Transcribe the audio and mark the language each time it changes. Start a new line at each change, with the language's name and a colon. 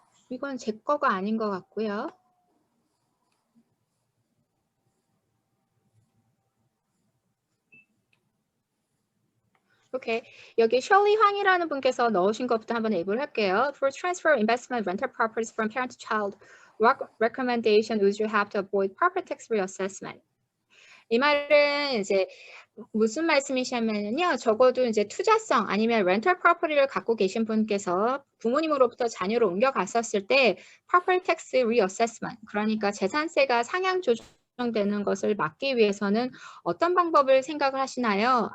Korean: 이건 제 거가 아닌 것 같고요. 오케이. 여기 셜리 황이라는 분께서 넣으신 것부터 한번 앱을 할게요.
English: For transfer investment rental properties from parent to child, what recommendation would you have to avoid property tax reassessment?
Korean: 이 말은 이제 무슨 말씀이시냐면요. 적어도 이제 투자성 아니면 렌털 프로퍼티를 갖고 계신 분께서 부모님으로부터 자녀로 옮겨갔었을 때 property tax reassessment, 그러니까 재산세가 상향 조정되는 것을 막기 위해서는 어떤 방법을 생각을 하시나요?